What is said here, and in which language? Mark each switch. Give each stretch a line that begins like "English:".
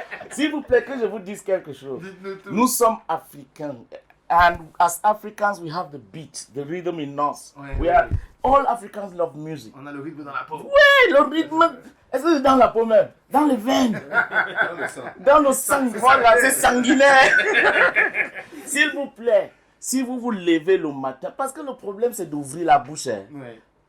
French: S'il vous plaît, que je vous dise quelque chose. Nous sommes africains.
English: And as Africans, we have the beat, the rhythm in us. All Africans love music.
French: On a le rythme dans la peau. Oui, le rythme. Est-ce que c'est dans la peau même? Dans les veines. Dans le sang. Voilà, c'est sanguinaire. S'il vous plaît, si vous vous levez le matin, parce que le problème c'est d'ouvrir la bouche. Ouais.